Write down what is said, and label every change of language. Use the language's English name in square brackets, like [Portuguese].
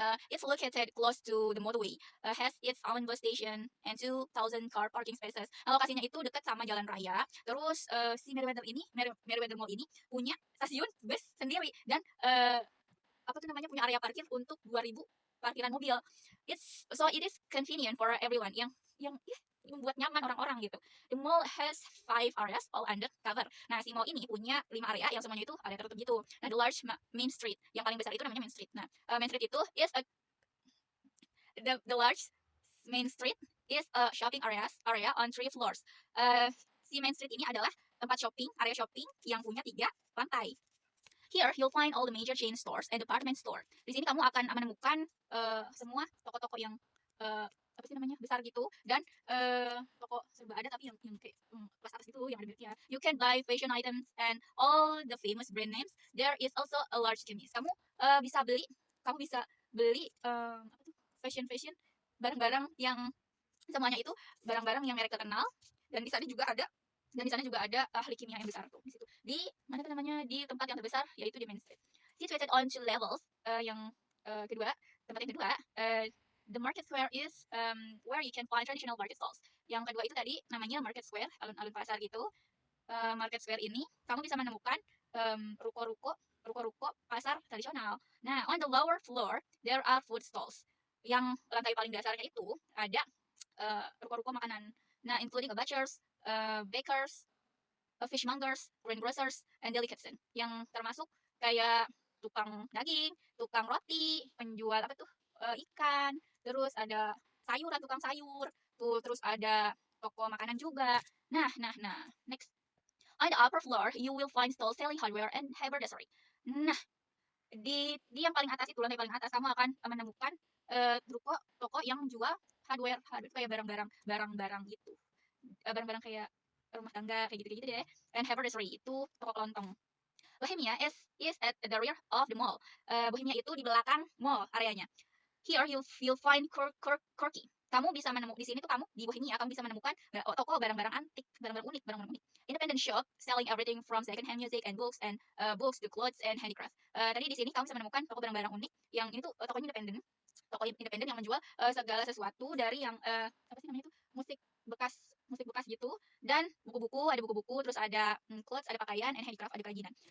[English] It's located close to the motorway, has its own bus station and 2,000 car parking spaces. [Indonesian] Nah, lokasinya itu dekat sama jalan raya. Terus si Merriweather Mall ini punya stasiun bus sendiri dan punya area parkir untuk 2.000 parkiran mobil. [English] It is convenient for everyone [Indonesian] yang membuat nyaman orang-orang gitu. [English] The mall has 5 areas all under cover. [Indonesian] Nah, si mall ini punya 5 area yang semuanya itu ada tertutup gitu. Nah, [English] the large main street [Indonesian] yang paling besar itu namanya Main Street. [English] Nah, Main Street itu is the large main street is a shopping area on 3 floors. [Indonesian] Si Main Street ini adalah area shopping yang punya 3 lantai. [English] Here, you'll find all the major chain stores and department store. [Indonesian] Di sini kamu akan menemukan semua toko-toko yang besar gitu dan toko serba ada tapi yang kayak kelas atas gitu yang ada mereknya. [English] You can buy fashion items and all the famous brand names. There is also a large chemist. [Indonesian] Kamu bisa beli fashion barang-barang yang semuanya itu barang-barang yang merek terkenal dan di sana juga ada ahli kimia yang besar tuh di situ. Di mana tuh namanya? Di tempat yang terbesar yaitu di Main Street. [English] Situated on 2 levels. [Indonesian] Tempat yang kedua, [English] the market square is where you can find traditional market stalls. [Indonesian] Yang kedua itu tadi namanya market square, alun-alun pasar gitu. Market square ini kamu bisa menemukan ruko-ruko pasar tradisional. [English] Nah, on the lower floor there are food stalls. [Indonesian] Yang lantai paling dasarnya itu ada ruko-ruko makanan. [English] Nah, including a butchers, bakers, fishmongers, greengrocers, and delicatessen. [Indonesian] Yang termasuk kayak tukang daging, tukang roti, penjual ikan, terus ada tukang sayur, terus ada toko makanan juga. Nah, next. [English] On the upper floor, you will find stalls selling hardware and haberdashery. [Indonesian] Nah, di yang paling atas itu, lantai paling atas, kamu akan menemukan toko yang jual hardware kayak barang-barang gitu. Barang-barang kayak rumah tangga kayak gitu-gitu deh. And Havertry itu toko kelontong. [English] Bohemia is at the rear of the mall. [Indonesian] Bohemia itu di belakang mall areanya. [English] Here you'll find quirky. [Indonesian] Kamu bisa menemukan di sini tuh kamu di Bohemia kamu bisa menemukan toko barang-barang antik, barang-barang unik. [English] Independent shop selling everything from second hand music and books to clothes and handicraft. [Indonesian] Tadi di sini kamu bisa menemukan toko barang-barang unik yang ini tuh tokonya independen. Toko independen yang menjual segala sesuatu dari yang apa sih namanya itu musik bekas gitu dan ada buku-buku terus ada clothes, ada pakaian [English] and handicraft, [Indonesian] ada kerajinan.